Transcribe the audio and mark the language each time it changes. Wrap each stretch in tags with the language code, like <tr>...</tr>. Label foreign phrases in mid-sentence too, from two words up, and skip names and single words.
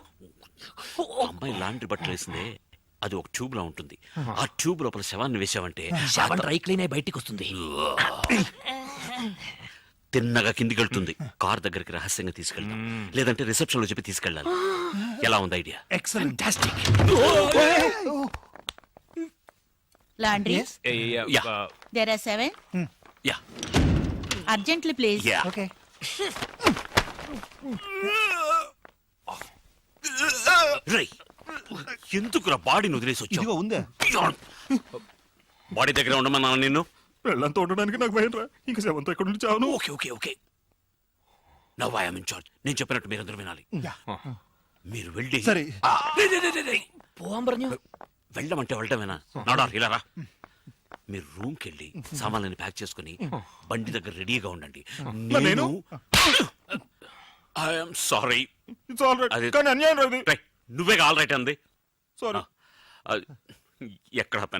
<te>అమ్మాయి లాండ్రీ బట్టలు వేసిందే, అది ఒక ట్యూబ్ లా ఉంటుంది. ఆ ట్యూబ్ లోపల శవాన్ని వేసావంటే శవం డ్రై క్లీన్ అయి బయటికి వస్తుంది. తిన్నగా కిందికి వెళ్తుంది. కార్ దగ్గరికి రహస్యంగా తీసుకెళ్తాం, లేదంటే రిసెప్షన్ లో చెప్పి తీసుకెళ్ళాలి. ఎలా ఉంది ఐడియా? ఎక్సలెంట్.</te> <en>Laundry? Yeah. There are 7. yeah Urgently, please. yeah.</en> <te>ఓకే. రేయ్, ఎందుకురా బాడీని వదిలేసి వచ్చావు? ఉందే బాడీ దగ్గర ఉండమన్నా నిన్ను. పెళ్ళంతా ఉండడానికి నాకు భయం రా. ఇంకా శవంతో ఎక్కడ నుంచి చావును.</te> <en>Okay okay okay, now I am in charge.</en> <te>నేను చెప్పినట్టు మీరందరూ వినాలి. మీరు వెళ్ళి సరే.</te> <ml>പോവാൻ പറഞ്ഞു.</ml> <te>వెళ్ళమంటే వెళ్ళటమేనా? నాడార్ ఇలా రా. మీరు రూమ్కి వెళ్ళి సామాన్లని ప్యాక్ చేసుకుని బండి దగ్గర రెడీగా ఉండండి. నేను?</te> <en>I'm sorry. It's all right.</en> <te>అది- కానీ అన్యాయం రాదు. నువ్వే</te> <en>all right</en> <te>అంది. సారీ. ఎక్కడ పెన్?</te>